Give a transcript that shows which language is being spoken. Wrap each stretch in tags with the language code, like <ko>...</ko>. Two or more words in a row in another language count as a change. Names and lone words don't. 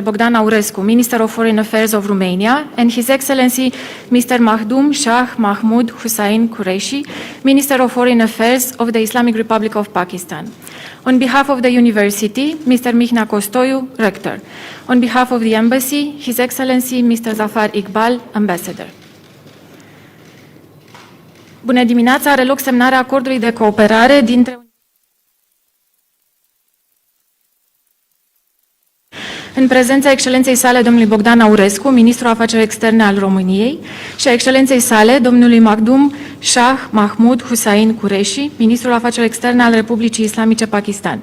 <en>Bogdan Aurescu, Minister of Foreign Affairs of Romania, and His Excellency Mr. Mahdum Shah Mahmood Qureshi, Minister of Foreign Affairs of the Islamic Republic of Pakistan. On behalf of the University, Mr. Mihnea Costoiu, Rector. On behalf of the Embassy, His Excellency Mr. Zafar Iqbal, Ambassador.</en> <ro>Bună dimineața, are loc semnarea acordului de cooperare dintre în prezența Excelenței sale domnului Bogdan Aurescu, Ministrul Afacerilor Externe al României, și a Excelenței sale domnului Maqdum Shah Mahmood Qureshi, Ministrul Afacerilor Externe al Republicii Islamice Pakistan.</ro>